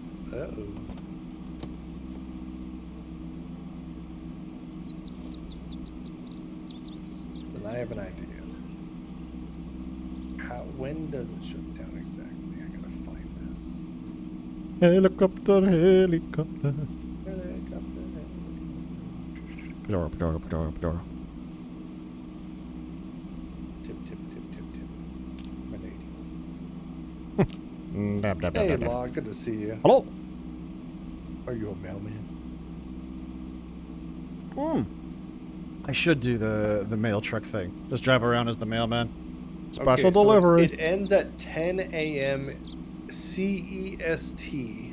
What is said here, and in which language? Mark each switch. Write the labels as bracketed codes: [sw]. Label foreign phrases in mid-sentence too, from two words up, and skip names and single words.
[en] Uh-oh. Then I have an idea. When does it shut down exactly? I gotta find this. Helicopter, helicopter. Helicopter. Pedora, pedora, pedora, pedora. Tip, tip, tip, tip, tip. My lady. Dab, dab, dab, Hey, dab, dab. Law, good to see you. Hello. Are you a mailman? I should do the mail truck thing. Just drive around as the mailman. Special Okay, so delivery. it ends at 10 a.m. CEST.